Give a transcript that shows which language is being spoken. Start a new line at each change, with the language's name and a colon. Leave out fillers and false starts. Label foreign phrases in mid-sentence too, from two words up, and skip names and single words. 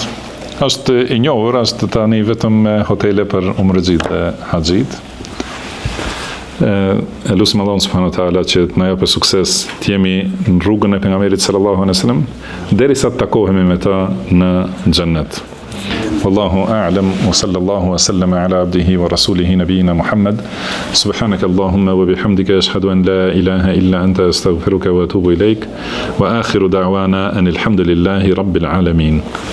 Albanian: Është i njohur, është tani vetëm hotele për umrëxhit dhe haxhit. Lutim Allahun
Arabic: سبحانه وتعالى
Albanian: që të na japë sukses të jemi në rrugën e pejgamberit
Arabic: صلى الله عليه وسلم
Albanian: derisa të takohemi me ta në xhennet.
Arabic: والله أعلم وصلى الله وسلم على عبده ورسوله نبينا محمد. سبحانك اللهم وبحمدك أشهد أن لا إله إلا أنت أستغفرك وأتوب إليك وآخر دعوانا أن الحمد لله رب العالمين.